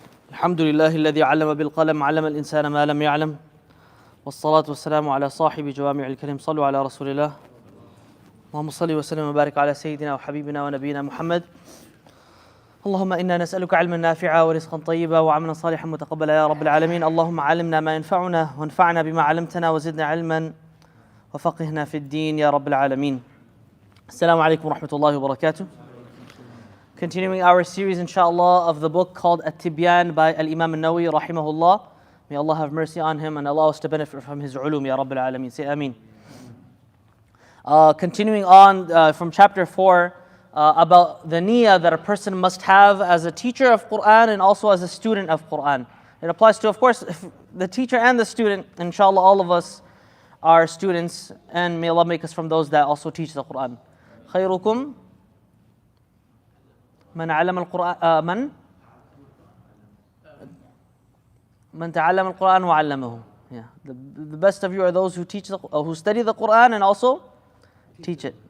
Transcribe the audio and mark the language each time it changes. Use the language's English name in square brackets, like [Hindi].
[Arabic] الحمد لله الذي علم بالقلم علم الإنسان ما لم يعلم والصلاة والسلام على صاحب جوامع الكلم صلوا على رسول الله اللهم صل وسلم وبارك على سيدنا وحبيبنا ونبينا محمد اللهم إنا نسألك علما نافعا ورزقا طيبا وعملا صالحا متقبلا يا رب العالمين اللهم علمنا ما ينفعنا وانفعنا بما علمتنا وزدنا علما وفقهنا في الدين يا رب العالمين. Assalamu alaikum wa rahmatullahi wa barakatuh. [English] Continuing our series, inshallah, of the book called Tibyan by Al-Imam An-Nawawi, rahimahullah. May Allah have mercy on him and allow us to benefit from his ulum, ya Rabbil Alameen. Say Ameen. Continuing on from chapter 4, about the niyyah that a person must have as a teacher of Quran and also as a student of Quran. It applies to, of course, the teacher and the student. Inshallah, all of us are students, and may Allah make us from those that also teach the Quran. [Arabic] خيركم من علم القرآن من تعلم القرآن وعلمه. [English] Yeah, the best of you are those who teach who study the Quran and also teach it.